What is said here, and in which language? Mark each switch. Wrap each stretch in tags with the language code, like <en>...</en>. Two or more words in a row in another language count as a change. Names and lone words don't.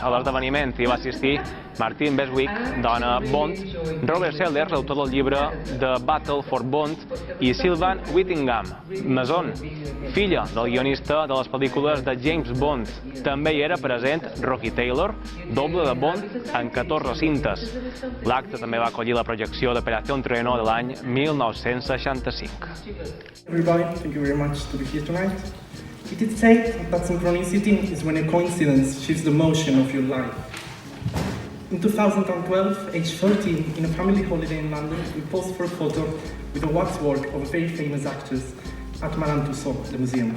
<ca>A l'esdeveniment hi va assistir Martin Beswick, dona Bond, Robert Sellers, l'autor del llibre The Battle for Bond, i Sylvan Whittingham, Mason, filla del guionista de les pel·lícules de James Bond. També hi era present Rocky Taylor, doble de Bond en 14 cintes. L'acte també va acollir la projecció de Proyección Thunderball de l'any 1965.</ca> <en>Everybody, thank you very much to be here tonight. It is said that synchronicity is when a coincidence shifts the motion of your life. In 2012, age 13, in a family holiday in London, we posed for a photo with a waxwork of a very famous actress at Madame Tussauds, the museum.</en>